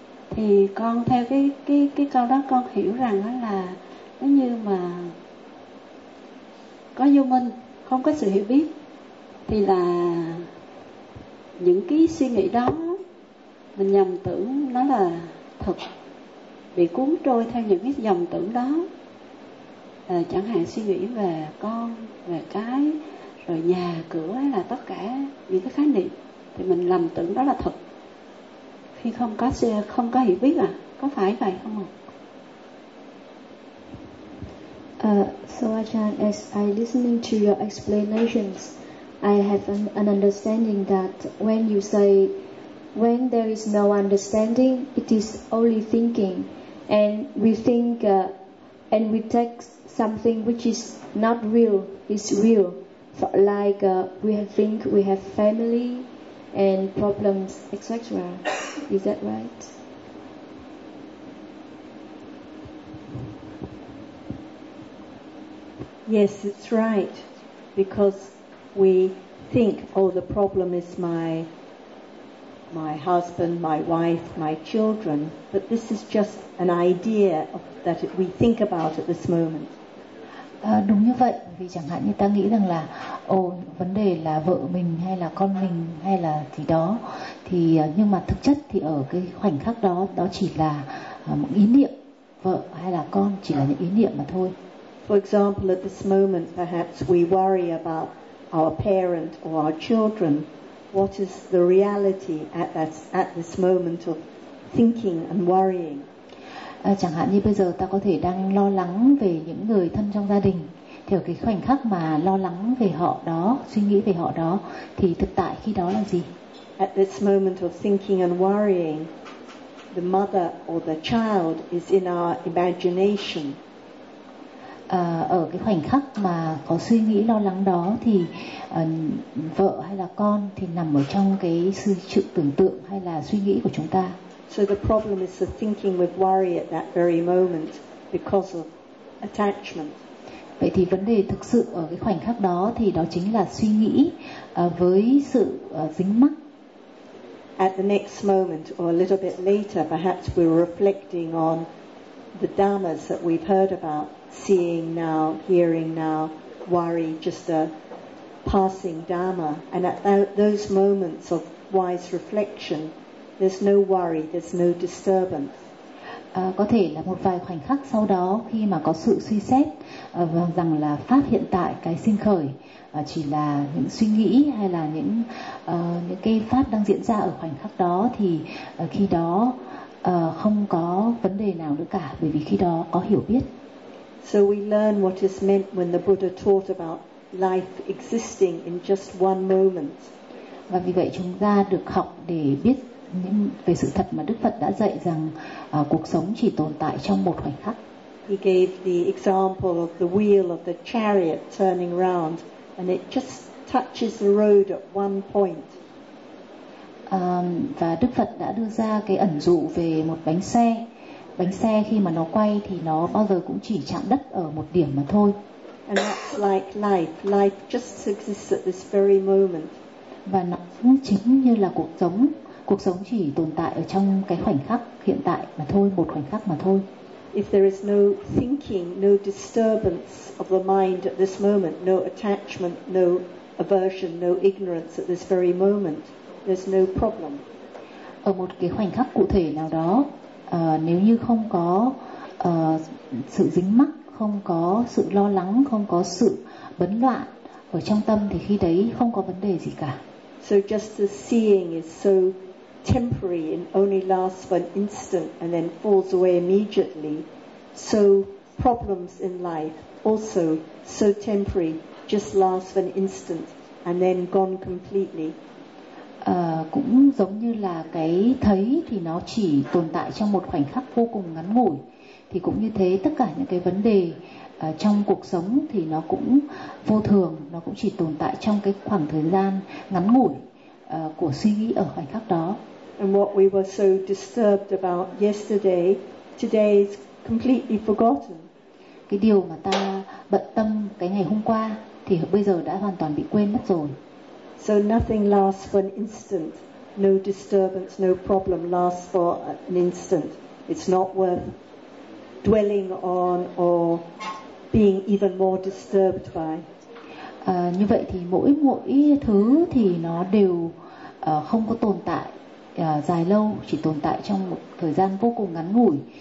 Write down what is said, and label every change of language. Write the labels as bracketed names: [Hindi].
[Vietnamese] thì con theo cái câu đó con hiểu rằng là nếu như mà có vô minh, không có sự hiểu biết thì là những cái suy nghĩ đó mình nhầm tưởng nó là thật, bị cuốn trôi theo những cái dòng tưởng đó. À, chẳng hạn suy nghĩ về con, về cái, rồi nhà, cửa hay là tất cả những cái khái niệm thì mình lầm tưởng đó là thật khi không có xe, không có hiểu biết à? Có phải vậy không ạ? [English] So Ajahn, as I listening to your explanations, I have an understanding that when you say when there is no understanding, it is only thinking, and we think and we take something which is not real is real. So, like we think we have family and problems, etc. Is that right? Yes, it's right, because we think, oh, the problem is my husband, my wife, my children, but this is just an idea of, that we think about at this moment. [Vietnamese] Đúng như vậy, vì chẳng hạn như ta nghĩ rằng là ồ, vấn đề là vợ mình hay là con mình hay là gì đó, thì nhưng mà thực chất thì ở cái khoảnh khắc đó, đó chỉ là một ý niệm, vợ hay là con chỉ là những ý niệm mà thôi. [English] For example, at this moment perhaps we worry about our parent or our children. What is the reality at this moment of thinking and worrying? [Vietnamese] Chẳng hạn như bây giờ ta có thể đang lo lắng về những người thân trong gia đình, thì ở cái khoảnh khắc mà lo lắng về họ đó, suy nghĩ về họ đó, thì thực tại khi đó là gì? [English] At this moment of thinking and worrying, the mother or the child is in our imagination. [Vietnamese] Ở cái khoảnh khắc mà có suy nghĩ lo lắng đó thì vợ hay là con thì nằm ở trong cái sự tưởng tượng hay là suy nghĩ của chúng ta. [English] So the problem is the thinking with worry at that very moment because of attachment. [Vietnamese] Vậy thì vấn đề thực sự ở cái khoảnh khắc đó thì đó chính là suy nghĩ với sự dính mắc. [English] At the next moment or a little bit later, perhaps we're reflecting on the dhammas that we've heard about, seeing now, hearing now, worry, just a passing dhamma. And at those moments of wise reflection, there's no worry, there's no disturbance. [Vietnamese] Có thể là một vài khoảnh khắc sau đó khi mà có sự suy xét rằng là pháp hiện tại, cái sinh khởi chỉ là những suy nghĩ hay là những cái pháp đang diễn ra ở khoảnh khắc đó, thì khi đó không có vấn đề nào nữa cả, bởi vì khi đó có hiểu biết. [English] So we learn what is meant when the Buddha taught about life existing in just one moment. [Vietnamese] Và vì vậy chúng ta được học để biết về sự thật mà Đức Phật đã dạy rằng cuộc sống chỉ tồn tại trong một khoảnh khắc. [English] He gave the example of the wheel of the chariot turning round, and it just touches the road at one point. [Vietnamese] Và Đức Phật đã đưa ra cái ẩn dụ về một bánh xe. Bánh xe khi mà nó quay thì nó bao giờ cũng chỉ chạm đất ở một điểm mà thôi. [English] And that's like life. Life just exists at this very moment. [Vietnamese] Và nó cũng chính như là cuộc sống. Cuộc sống chỉ tồn tại ở trong cái khoảnh khắc hiện tại mà thôi, một khoảnh khắc mà thôi. [English] If there is no thinking, no disturbance of the mind at this moment, no attachment, no aversion, no ignorance at this very moment, there's no problem. [Vietnamese] Ở một cái khoảnh khắc cụ thể nào đó, nếu như không có sự dính mắc, không có sự lo lắng, không có sự bấn loạn ở trong tâm, thì khi đấy không có vấn đề gì cả. [English] So just the seeing is so temporary and only lasts for an instant and then falls away immediately. So problems in life also so temporary, just lasts for an instant and then gone completely. [Vietnamese] Cũng giống như là cái thấy thì nó chỉ tồn tại trong một khoảnh khắc vô cùng ngắn ngủi, thì cũng như thế tất cả những cái vấn đề trong cuộc sống thì nó cũng vô thường, nó cũng chỉ tồn tại trong cái khoảng thời gian ngắn ngủi của suy nghĩ ở khoảnh khắc đó. [English] And what we were so disturbed about yesterday, today is completely forgotten. [Vietnamese] Cái điều mà ta bận tâm cái ngày hôm qua thì bây giờ đã hoàn toàn bị quên mất rồi. [English] So nothing lasts for an instant. no disturbance, no problem lasts for an instant. It's not worth dwelling on or being even more disturbed by. [Vietnamese] Như vậy thì mỗi thứ thì nó đều không có tồn tại dài lâu, chỉ tồn tại trong một thời gian vô cùng ngắn ngủi.